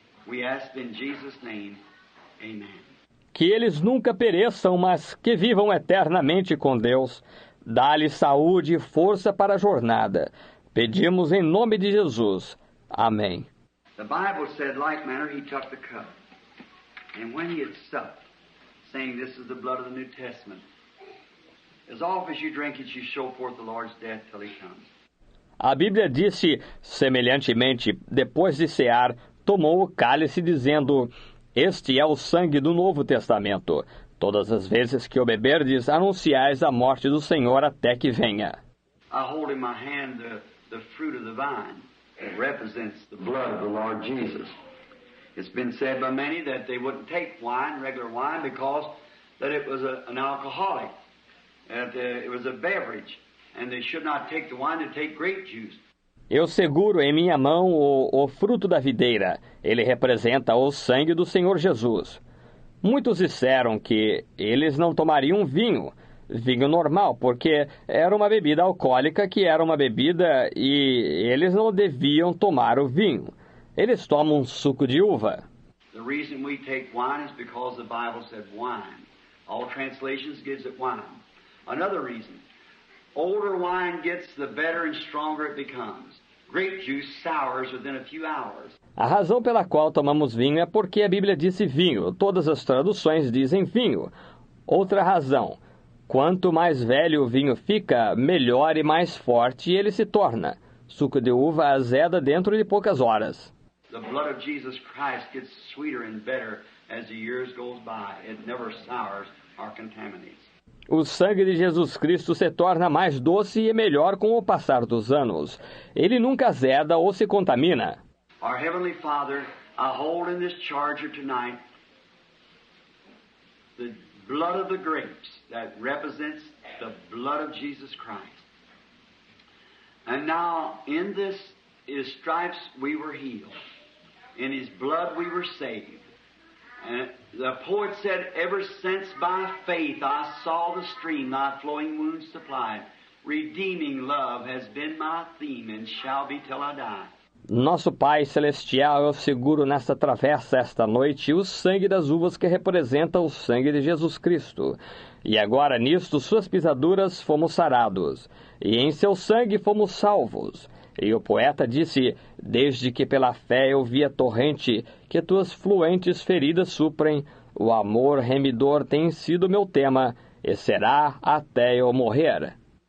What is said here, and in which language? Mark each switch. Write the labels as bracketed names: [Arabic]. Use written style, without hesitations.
[English] We ask in Jesus' name, amen. [Portuguese] Que eles nunca pereçam, mas que vivam eternamente com Deus. Dá-lhes saúde e força para a jornada. Pedimos em nome de Jesus. Amém. [English] The Bible said, like manner, he took the cup. And when he had supped, saying, this is the blood of the New Testament, as often as you drink it, you show forth the Lord's death till he comes. [Portuguese] A Bíblia disse, semelhantemente, depois de cear, tomou o cálice, dizendo, este é o sangue do Novo Testamento. Todas as vezes que o beberdes, anunciais a morte do Senhor até que venha. [English] I hold in my hand the fruit of the vine that represents the blood of the Lord Jesus. It's been said by many that they wouldn't take wine, regular wine, because that it was an alcoholic, that it was a beverage, and they should not take the wine to take grape juice. [Portuguese] Eu seguro em minha mão o fruto da videira. Ele representa o sangue do Senhor Jesus. Muitos disseram que eles não tomariam vinho normal, porque era uma bebida alcoólica que era uma bebida e eles não deviam tomar o vinho. Eles tomam suco de uva. [English] The reason we take wine is because the Bible said wine. All translations gives it wine. Another reason, older wine gets, the better and stronger it becomes. Grape juice sours within a few hours. [Portuguese] A razão pela qual tomamos vinho é porque a Bíblia disse vinho. Todas as traduções dizem vinho. Outra razão, quanto mais velho o vinho fica, melhor e mais forte ele se torna. Suco de uva azeda dentro de poucas horas. [English] The blood of Jesus Christ gets sweeter and better as the years goes by. It never sours or contaminates. [Portuguese] O sangue de Jesus Cristo se torna mais doce e melhor com o passar dos anos. Ele nunca azeda ou se contamina. [English] Our Heavenly Father, I hold in this charger tonight the blood of the grapes that represents the blood of Jesus Christ. And now in this, His stripes we were healed. In His blood we were saved. And the poet said, ever since by faith I saw the stream thy flowing wounds supplied, redeeming love has been my theme and shall be till I die. [Portuguese] Nosso Pai Celestial, eu seguro nesta travessa esta noite o sangue das uvas que representa o sangue de Jesus Cristo. E agora nisto suas pisaduras fomos sarados, e em seu sangue fomos salvos. E o poeta disse, desde que pela fé eu vi a torrente, que tuas fluentes feridas suprem, o amor remidor tem sido meu tema, e será até eu morrer.